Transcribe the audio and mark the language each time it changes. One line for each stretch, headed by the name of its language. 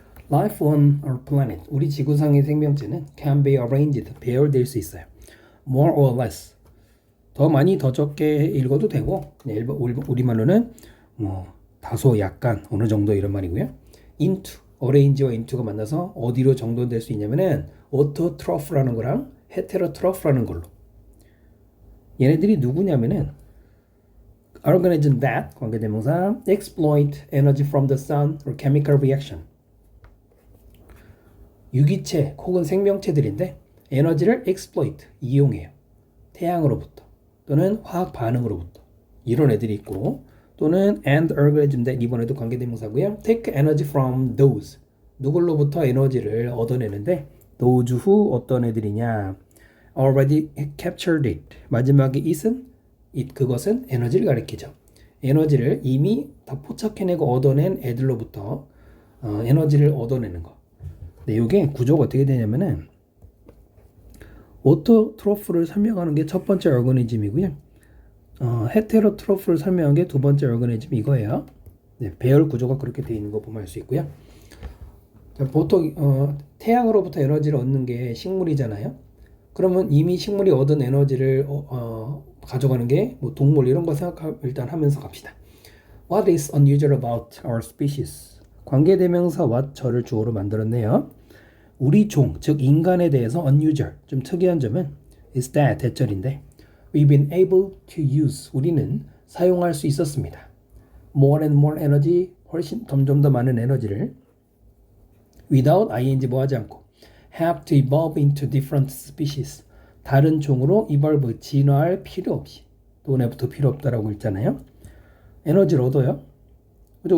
English: Life on our planet,
Korean: 우리 지구상의 생명체는
English: can be arranged,
Korean: 배열될 수 있어요.
English: More or less,
Korean: 더 많이 더 적게 읽어도 되고 그냥 우리말로는 뭐 다소 약간 어느 정도 이런 말이고요. into, arrange와 into가 만나서 어디로 정돈될 수 있냐면은 autotrophla는 거랑 heterotrophla는 걸로. 얘네들이 누구냐면은
English: organism that 관계대명사 exploit energy from the sun or chemical reaction,
Korean: 유기체 혹은 생명체들인데 에너지를
English: exploit 이용해요.
Korean: 태양으로부터 또는 화학 반응으로부터 이런 애들이 있고, 또는
English: and organism that
Korean: 이번에도 관계대명사고요.
English: take energy from those,
Korean: 누굴로부터 에너지를 얻어내는데 those 후 어떤 애들이냐,
English: already captured it,
Korean: 마지막에 it은 it, 그것은 에너지를 가리키죠. 에너지를 이미 다 포착해내고 얻어낸 애들로부터 에너지를 얻어내는 거. 네, 이게 구조가 어떻게 되냐면은 오토트로프를 설명하는 게 첫 번째 오르가니즘이고요. 헤테로트로프를 설명하는 게 두 번째 오르가니즘 이거예요. 네, 배열 구조가 그렇게 되어 있는 거 보면 알 수 있고요. 자, 보통 태양으로부터 에너지를 얻는 게 식물이잖아요. 그러면 이미 식물이 얻은 에너지를 가져가는 게 뭐 동물 이런 거 일단 하면서 갑시다.
English: What is unusual about our species?
Korean: 관계대명사 what 저를 주어로 만들었네요. 우리 종, 즉 인간에 대해서 unusual, 좀 특이한 점은 is that 대절인데
English: we've been able to use,
Korean: 우리는 사용할 수 있었습니다.
English: more and more energy,
Korean: 훨씬 점점 더 많은 에너지를 without ing 뭐 하지 않고
English: have to evolve into different species,
Korean: 다른 종으로 evolve, 진화할 필요 없이, 돈에부터 필요 없다라고 했잖아요. 에너지를 얻어요. 그죠?